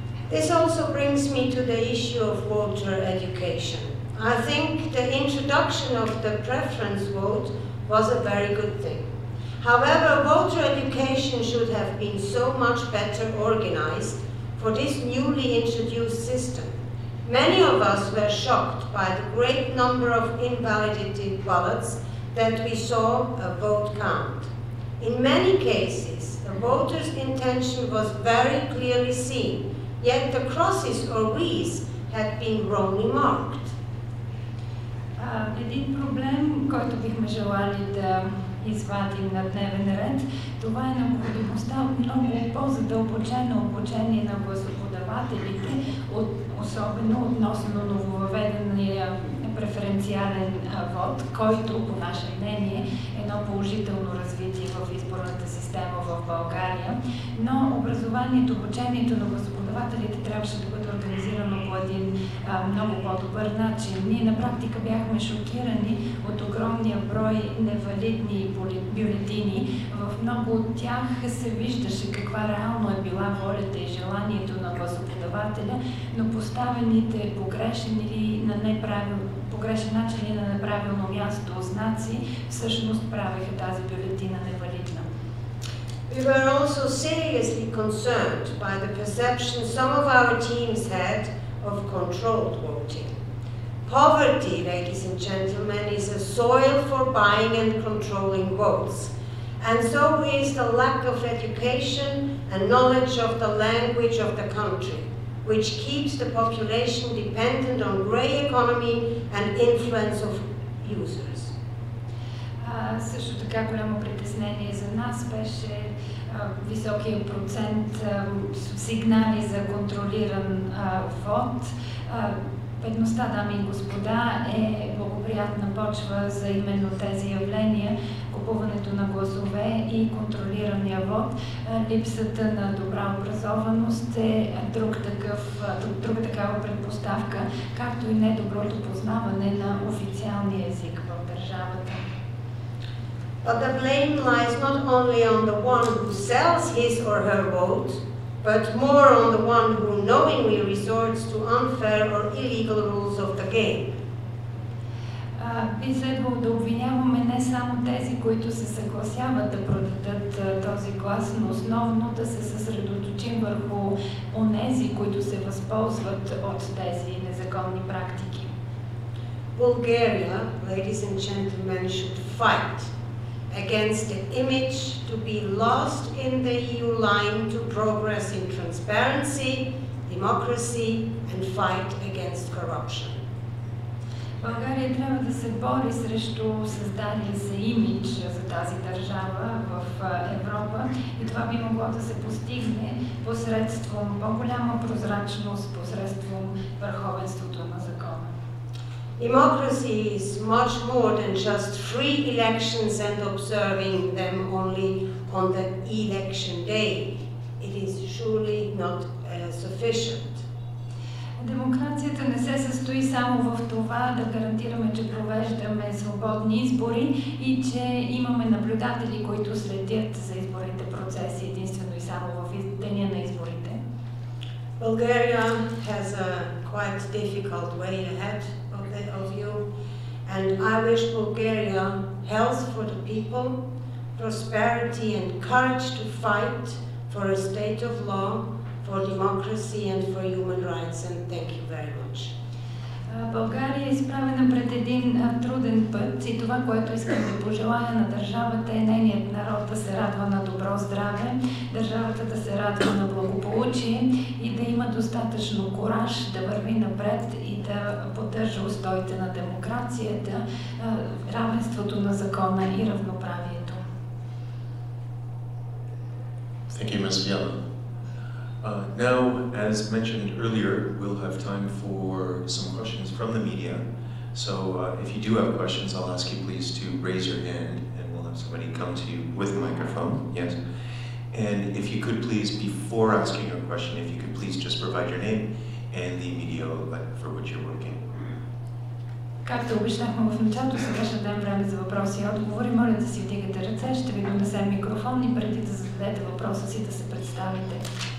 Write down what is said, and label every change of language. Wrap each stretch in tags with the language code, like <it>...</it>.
<en>This also brings me to the issue of voter education. I think the introduction of the preference vote was a very good thing. However, voter education should have been so much better organized for this newly introduced system. Many of us were shocked by the great number of invalidated ballots that we saw a vote count. In many cases, the voter's intention was very clearly seen, yet the crosses or V's had been wrongly marked.</en> <bg>Един проблем, който бихме желали да извадим на дневен ред, това е необходимостта от много по-задълбочено обучение на гласоподавателите, особено относно нововъведения преференциален вод, който, по наше мнение, е едно положително развитие в изборната система в България, но образованието, обучението на гласоподавателите гласоподавателите трябваше да бъде организирано по един много по-добър начин. Ние на практика бяхме шокирани от огромния брой невалидни бюлетини. В много от тях се виждаше каква реално е била волята и желанието на гласоподавателя, но поставените погрешен или на погрешен начин или на неправилно място знаци всъщност правеха тази бюлетина невалидна.</bg> <en>We were also seriously concerned by the perception some of our teams had of controlled voting. Poverty, ladies and gentlemen, is a soil for buying and controlling votes. And so is the lack of education and knowledge of the language of the country, which keeps the population dependent on grey economy and influence of users.</en> <bg>Също така голямо притеснение за нас беше високия процент сигнали за контролиран вод. Бедността, дами и господа, е благоприятна почва за именно тези явления. Купуването на гласове и контролирания вод. Липсата на добра образованост е друга такава предпоставка, както и недоброто познаване на официалния език в държавата.</bg> <en>But the blame lies not only on the one who sells his or her vote, but more on the one who knowingly resorts to unfair or illegal rules of the game.</en> <bg>Би следвало да обвиняваме не само тези, които се съгласяват да продадат този глас, но основно да се съсредоточим върху онези, които се възползват от тези незаконни практики.</bg> <en>Bulgaria, ladies and gentlemen, should fight against the image to be lost in the EU line to progress in transparency, democracy, and fight against corruption.</en> <bg>България трябва да се бори срещу създалия се имидж за тази държава в Европа и това би могло да се постигне посредством по-голяма прозрачност, посредством върховенството на закона.</bg> <en>Democracy is much more than just free elections and observing them only on the election day. It is surely not sufficient.</en> <bg>Демокрацията не се състои само в това да гарантираме, че провеждаме свободни избори и че имаме наблюдатели, които следят за изборните процеси единствено и само в деня на изборите.</bg> <en>Bulgaria has a quite difficult way ahead of you, and I wish Bulgaria health for the people, prosperity and courage to fight for a state of law, for democracy and for human rights, and thank you very much.</en> <bg>България е изправена пред един труден път и това, което искам да пожелая на държавата е нейният народ да се радва на добро здраве, държавата да се радва на благополучие и да има достатъчно кураж да върви напред и да поддържа устоите на демокрацията, равенството на закона и равноправието.</bg> <en>Thank you, Ms. Fiala. Now, as mentioned earlier, we'll have time for some questions from the media. So if you do have questions, I'll ask you please to raise your hand and we'll have somebody come to you with a microphone. Yes. And if you could please, before asking your question, if you could please just provide your name and the media outlet for which you're working.</en> <bg>Както обещахме в началото, сега ще дадем време за въпроси и отговори. Моля да си вдигате ръце, ще ви донесем микрофон и преди да зададете въпроса си да се представите.</bg>